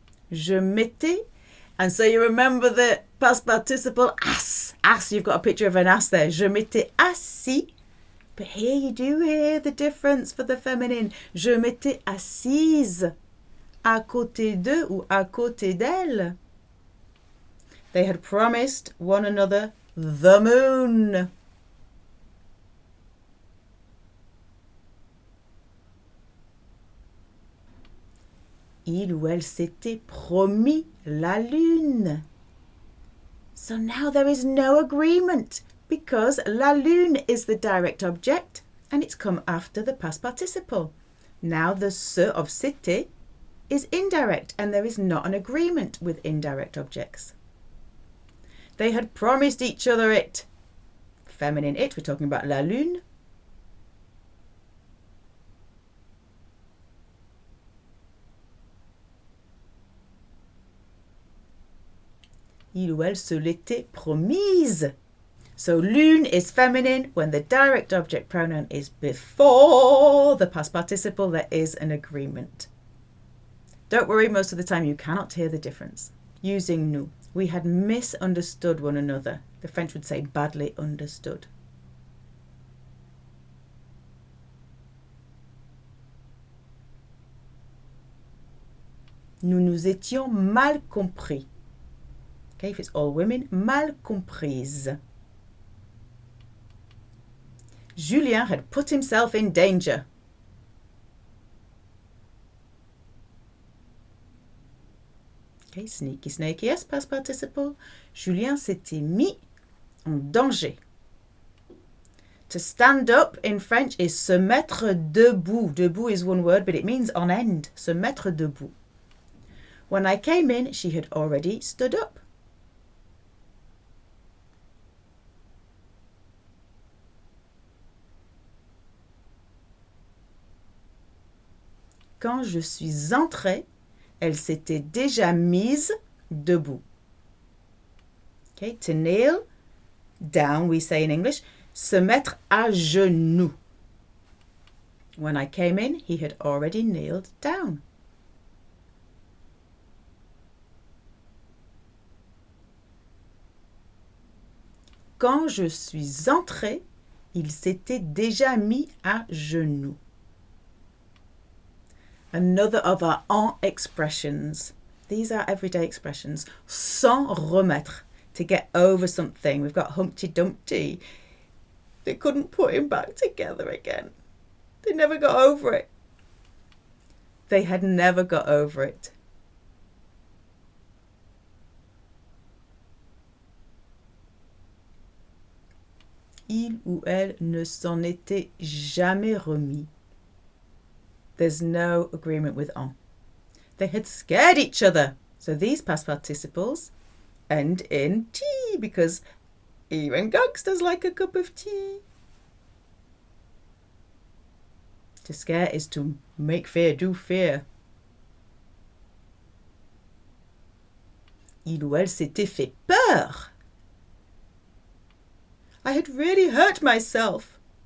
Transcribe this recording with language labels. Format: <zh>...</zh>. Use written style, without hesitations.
<fr>Je m'étais.</fr> <en>And so you remember the past participle as. As, you've got a picture of an as there.</en> <fr>Je m'étais assis.</fr> <en>But here you do hear the difference for the feminine.</en> <fr>Je m'étais assise à côté d'eux ou à côté d'elle.</fr> <en>They had promised one another the moon.</en> <fr>Il ou elle s'était promis la lune.</fr> <en>So now there is no agreement because la lune is the direct object and it's come after the past participle. Now the se of c'était is indirect and there is not an agreement with indirect objects. They had promised each other it. Feminine it, we're talking about la lune.</en> <fr>Il ou elle se l'était promise.</fr> <en>So lune is feminine. When the direct object pronoun is before the past participle, there is an agreement. Don't worry, most of the time you cannot hear the difference. Using nous. We had misunderstood one another. The French would say badly understood.</en> <fr>Nous nous étions mal compris.</fr> <en>Okay, if it's all women,</en> <fr>mal comprise.</fr> <en>Julien had put himself in danger. Okay, sneaky, snaky, yes, past participle.</en> <fr>Julien s'était mis en danger.</fr> <en>To stand up in French is se mettre debout. Debout is one word, but it means on end. Se mettre debout. When I came in, she had already stood up.</en> <fr>Quand je suis entrée, elle s'était déjà mise debout.</fr> <en>Okay, to kneel, down we say in English, se mettre à genoux. When I came in, he had already kneeled down.</en> <fr>Quand je suis entrée, il s'était déjà mis à genoux.</fr> <en>Another of our en expressions. These are everyday expressions. S'en remettre, to get over something. We've got Humpty Dumpty. They couldn't put him back together again. They never got over it. They had never got over it.</en> <fr>Il ou elle ne s'en était jamais remis.</fr> <en>There's no agreement with en. They had scared each other. So these past participles end in tea because even gangsters like a cup of tea. To scare is to make fear do fear.</en> <fr>Il ou elle s'était fait peur.</fr> <en>I had really hurt myself.</en>